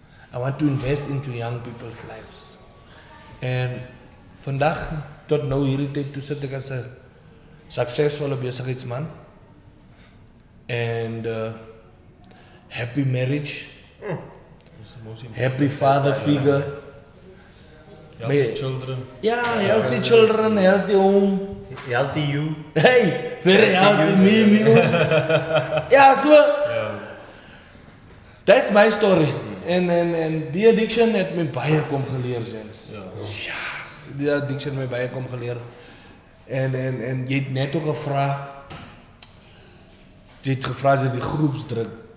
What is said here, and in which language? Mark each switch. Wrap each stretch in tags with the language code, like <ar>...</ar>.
<en>I want to invest into young people's lives.</en> <af>En vandag tot nou hierdie tyd toe sit ek as 'n suksesvolle besigheidsman.</af> <en>And happy marriage, It's the most important. happy father figure. Healthy children. Yeah, healthy children, healthy home. Healthy you. Hey, very healthy me, amigos.</en> <af>Ja, so.</af> <en>That's my story.</en> <af>En die addiction het my baie kom geleer, gents. Ja. Yes, die addiction het my baie kom geleer. En jy het net ook gevra. Jy het gevra as die groepsdruk.</af>